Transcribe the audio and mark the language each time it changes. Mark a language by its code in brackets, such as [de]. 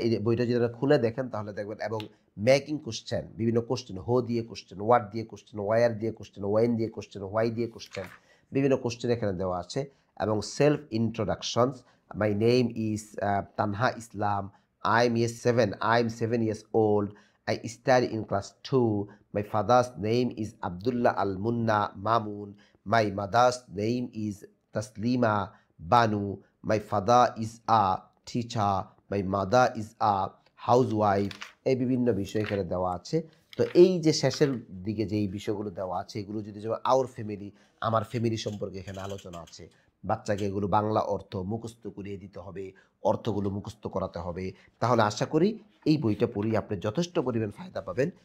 [bn] এই বইটা যদি আপনারা খুলে দেখেন তাহলে দেখবেন। এবং মেকিং কোশ্চেন, বিভিন্ন কোশ্চেন, হো দিয়ে কোশ্চেন, হোয়াট দিয়ে কোশ্চেন, ওয়ার দিয়ে কোশ্চেন, ওয়েন দিয়ে কোশ্চেন, হোয়াই দিয়ে কোশ্চেন, বিভিন্ন কোশ্চেন এখানে দেওয়া আছে। এবং [en] Self introductions, my name is Tanha Islam, I am 7 years old, I study in class 2. My father's name is Abdullah Al Munna Mamun. My mother's name is Taslima Banu. My father is a teacher. My mother is a housewife. [bn] এই বিভিন্ন বিষয় এখানে দেওয়া আছে। তো এই যে শেষের দিকে যে এই বিষয়গুলো দেওয়া আছে, এগুলো যদি যেমন [en] আওর ফ্যামিলি, [bn] আমার ফ্যামিলি সম্পর্কে এখানে আলোচনা আছে। বাচ্চাকে এগুলো বাংলা অর্থ মুখস্থ করিয়ে দিতে হবে, অর্থগুলো মুখস্থ করাতে হবে। তাহলে আশা করি এই বইটা পড়ে আপনি যথেষ্ট পরিমাণ ফায়দা পাবেন।